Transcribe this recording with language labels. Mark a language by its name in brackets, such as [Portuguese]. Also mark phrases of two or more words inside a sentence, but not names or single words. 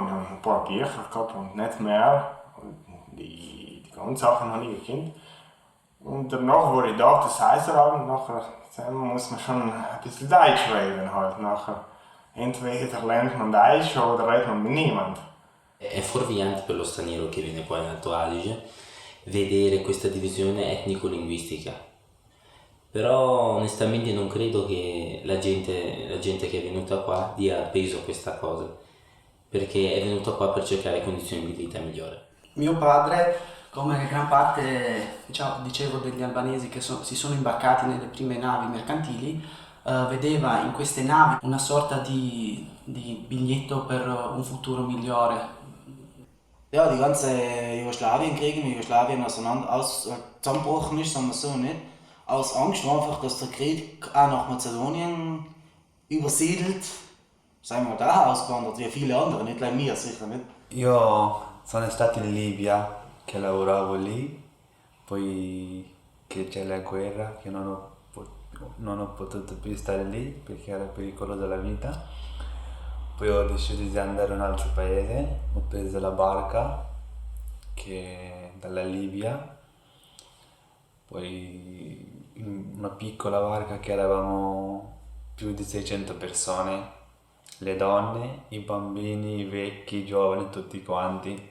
[German] Ich habe ein paar Bücher gehabt und nicht mehr. Und die ganzen Sachen habe ich gekannt. Und danach, wo ich da das heißt habe, nachher muss man schon ein bisschen Deutsch reden halt. Nachher, entweder lernt man Deutsch oder redet man mit niemand. [Italian] È fuorviante per lo straniero che viene qua in Alto Adige vedere questa divisione etnico-linguistica. Però onestamente non credo che la gente che è venuta qua dia peso a questa cosa, perché è venuta qua per cercare condizioni di vita migliori. Mio padre, come gran parte dicevo degli albanesi che si sono imbarcati nelle prime navi mercantili, vedeva in queste navi una sorta di biglietto per un futuro migliore. [German] Ja, die ganze Jugoslawienkrieg in Jugoslawien zusammengebrochen ist, sagen wir so nicht. Aus Angst einfach, dass der Krieg auch nach Mazedonien übersiedelt. Sind wir da ausgewandert, wie viele andere, nicht gleich wir, sicher nicht. [Italian] Io sono stato in Libia, che lavoravo lì, poi che c'è la guerra, che non ho potuto più stare lì perché era pericolosa la vita. Poi ho deciso di andare in un altro paese, ho preso la barca che dalla Libia, poi in una piccola barca che eravamo più di 600 persone, le donne, i bambini, i vecchi, i giovani, tutti quanti.